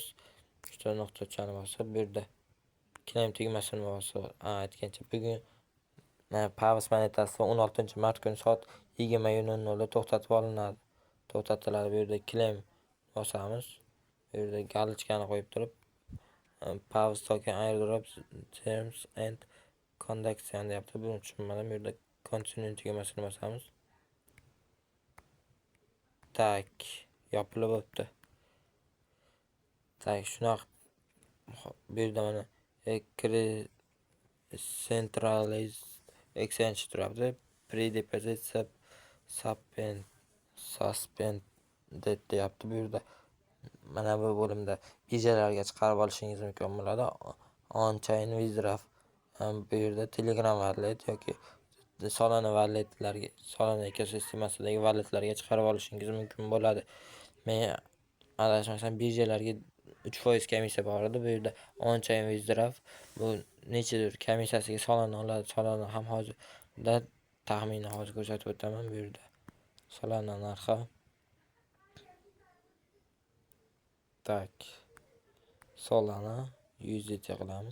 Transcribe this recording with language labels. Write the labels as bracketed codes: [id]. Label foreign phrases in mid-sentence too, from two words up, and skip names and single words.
[uz] 3 nuqtachani bosib, bu yerda claim tugmasini bosib, aytgancha bugun Pavs monetasi 16-mart kuni soat 20:00 da to'xtatiladi. Bu yerda claim bosamiz. Bu yerda galochkani qo'yib turib, Pavs [en] token airdrop terms and conditions [uz] deyapti. Buni tushunmadim. Bu yerda continue tugmasini bosamiz. Tak, yopilib o'tdi. Tak, shunaqa bu yerda mana [en] centralized exchange [uz] turibdi. [en] Pre-deposit suspended deyapti. [uz] Bu yerda mana bu bo'limda birjalarga chiqarib olishingiz mumkin bo'ladi. [en] On-chain withdraw. [uz] Bu yerda Telegram wallet yoki Solana walletlarga, Solana ekosistemasidagi walletlarga chiqarib olishingiz mumkin bo'ladi. Men adashmasam birjalarga 3% komissiya bor edi. Bu yerda [en] on-chain withdraw [uz] bu nechadir komissiyasiga Solana oladi. Solana ham hozirda taxminan hozir ko'rsatib o'taman. Bu yerda Solana narxi tak, Solana USDT qilamiz.